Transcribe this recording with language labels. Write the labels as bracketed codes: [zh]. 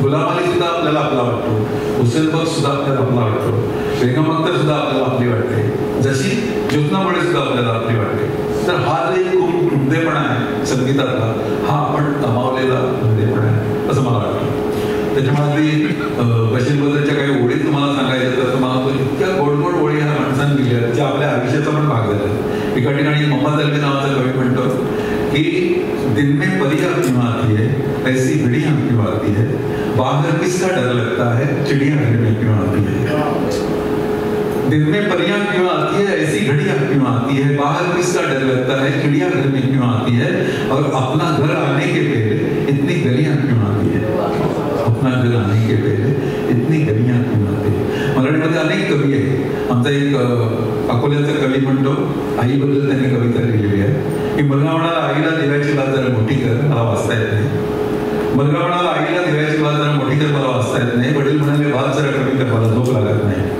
[mr] गुलाम अली सुद्धा आपल्याला आपला वाटतो, हुसेन बक्ष सुद्धा आपल्याला आपला वाटतो, बेगम अख्तर सुद्धा आपल्याला आपली वाटते, जशी ज्योत्ना मुळे सुद्धा आपल्याला आपली वाटते. तर हा जो एक खूप उद्देपणा आहे संगीतातला, हा आपण गमावलेला उद्देपणा आहे असं मला वाटतं. त्याच्यामुळे बशीर बद्रच्या काही ओळी तुम्हाला सांगायच्या तर तुम्हाला इतक्या गोड गोड ओळी ह्या माणसांनी दिल्या ज्या आपल्या आयुष्याचा पण भाग झाला. एका ठिकाणी मोहम्मद अल्वी नावाचा कवी म्हणतो कि [hi] दिन में परियां क्यों आती है, ऐसी घड़ियां क्यों आती है, बाहर किसका डर लगता है, चिड़िया घर में क्यों आती है. दिन में परियां क्यों आती है, ऐसी घड़ियां क्यों आती है, बाहर किसका डर लगता है, चिड़िया घर में क्यों आती है, और अपना घर आने के पहले इतनी गलियां क्यों आती है, अपना घर आने के पहले इतनी गलियां क्यों आती है. [mr] मराठीमध्ये अनेक कवी आहेत. आमचा एक अकोल्याचा कवी म्हणतो, आईबद्दल त्यांनी कविता लिहिलेली आहे की मुलगा म्हणाला आईला दिव्याची बात जरा मोठी कर, मला वाचता येत नाही. मुलगा म्हणाला आईला दिव्याची बात जरा मोठी कर, मला वाचता येत नाही. वडील म्हणाले बात जरा कमी कर, मला झोप लागत नाही.